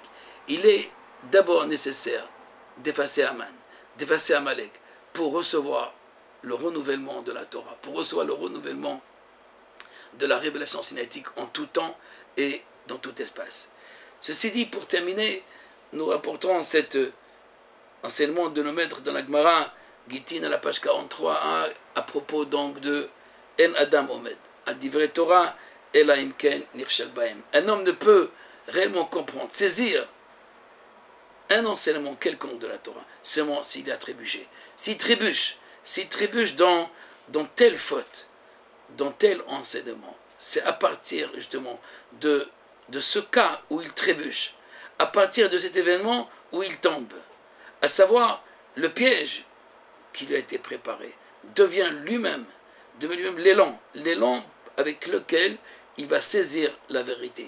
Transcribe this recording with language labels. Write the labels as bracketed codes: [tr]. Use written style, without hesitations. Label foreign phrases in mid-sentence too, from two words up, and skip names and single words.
[fr] Il est d'abord nécessaire d'effacer Aman, d'effacer Amalek, pour recevoir le renouvellement de la Torah, pour recevoir le renouvellement de la révélation cinétique en tout temps et dans tout espace. Ceci dit, pour terminer, nous rapportons cet enseignement de nos maîtres dans la Gemara, Gittin à la page 43, à propos donc de [he] אין אדם עומד על דברי תורה אלא אם כן נכשל בהם. [fr] Un homme ne peut réellement comprendre, saisir un enseignement quelconque de la Torah, seulement s'il a trébuché. S'il trébuche dans telle faute, dans tel enseignement, c'est à partir justement de ce cas où il trébuche, à partir de cet événement où il tombe, à savoir le piège qui lui a été préparé, devient lui-même l'élan avec lequel il va saisir la vérité.